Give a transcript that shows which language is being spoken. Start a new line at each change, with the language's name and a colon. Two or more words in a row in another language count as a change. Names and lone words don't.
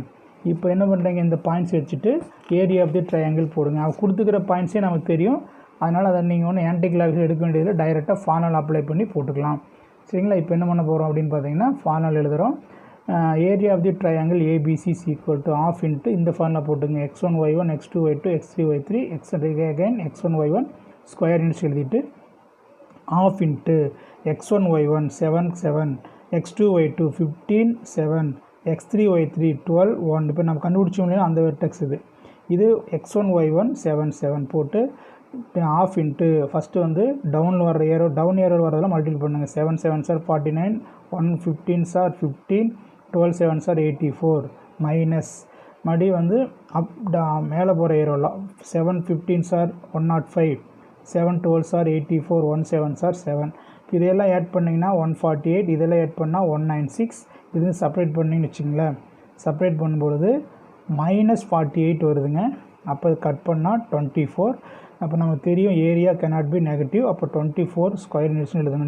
Tamil: இப்போ என்ன பண்ணுறீங்க, இந்த பாயிண்ட்ஸ் வச்சுட்டு
English: area of the triangle
Tamil: போடுங்க. அவள் கொடுத்துக்கிற பாயிண்ட்ஸே நமக்கு தெரியும், அதனால் அதை நீங்கள் ஒன்று
English: anti clocks
Tamil: எடுக்க வேண்டியதில்லை,
English: directly formula apply
Tamil: பண்ணி போட்டுக்கலாம். சரிங்களா. இப்போ என்ன பண்ண போகிறோம் அப்படின்னு பார்த்தீங்கன்னா ஃபார்முலா எழுதுகிறோம்.
English: area of the triangle ABC
Tamil: = ½ இன்ட்டு இந்த ஃபார்முலா போட்டுங்க.
English: x1, y1, x2, y2, x3, y3, again x1, y1 square ints எழுதிட்டு ½ இன்ட்டு x1, y1 7, 7, x2, y2 15, 7, x3, y3 12, 1.
Tamil: இப்போ நம்ம கண்டுபிடிச்சோம் இல்லையா அந்த வெர்டெக்ஸ் இது x1, y1 7, 7 போட்டு ½
English: into first
Tamil: வந்து டவுன் வர்ற ஏரோ வரதெல்லாம் மல்டிபிள் பண்ணுங்கள்.
English: 7 7s are 49, 1 15s are 15, 12 7s are 84 மைனஸ்
Tamil: மறுபடியும் வந்து மேலே போகிற
English: ஏரோலாம் 7 15s are 105, 7 12s are 84, 1 7s are 7.
Tamil: இதெல்லாம் ஆட் பண்ணிங்கன்னா 148, இதெல்லாம் ஆட் பண்ணால் 196. இது செப்பரேட் பண்ணிங்கன்னு வச்சுங்களேன். செப்பரேட் பண்ணும்பொழுது -48 வருதுங்க. அப்போ கட் பண்ணால் 24. அப்போ நமக்கு தெரியும்
English: area cannot be negative.
Tamil: அப்போ 24
English: square units
Tamil: எழுதணும்.